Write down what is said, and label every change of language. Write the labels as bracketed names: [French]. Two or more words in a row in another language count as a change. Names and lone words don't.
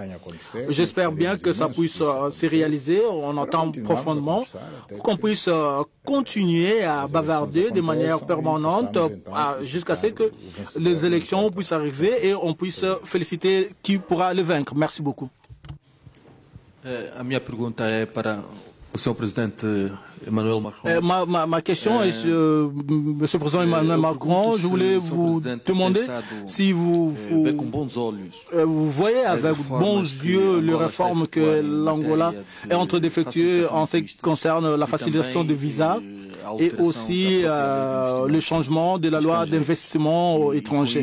[French] J'espère bien que ça puisse se réaliser. On entend profondément qu'on puisse continuer à bavarder de manière permanente jusqu'à ce que les élections puissent arriver et on puisse féliciter qui pourra le vaincre. Merci beaucoup. [Portuguese] A minha pergunta é para o Sr. Presidente Emmanuel Macron. [French] Ma question est sur Monsieur le Président Emmanuel Macron. Je voulais vous demander si vous voyez avec bons yeux les réformes que l'Angola est en train d'effectuer en ce qui concerne la facilitation de visas et aussi le changement de la loi d'investissement étranger.